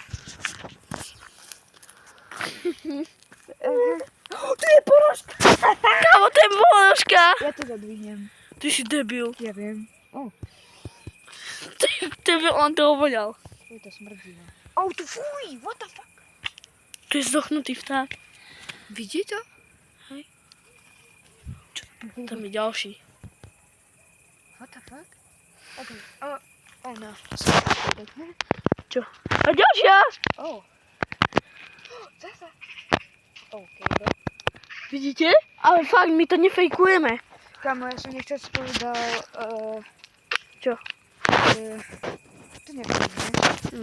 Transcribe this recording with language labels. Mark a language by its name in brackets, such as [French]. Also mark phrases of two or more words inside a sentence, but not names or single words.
[Slovak] Tu je ponožka. Kámo, to je ponožka. Ja to zadvihnem. Ty si debil. Ja viem. Debil, on toho voňal. Je to smrdí. To fuj, [English] what the fuck? [Slovak] Tu je zdochnutý vták. Vidí to? Hej. Čo? Tam je ďalší. [English] What the fuck? Ok. No. [Slovak] Čo? A ďalšia! Zasa. Ok. Vidíte? Ale fakt, my to nefejkujeme. Kamo, ja som nechcel povedal... Čo? To nevadí, ne?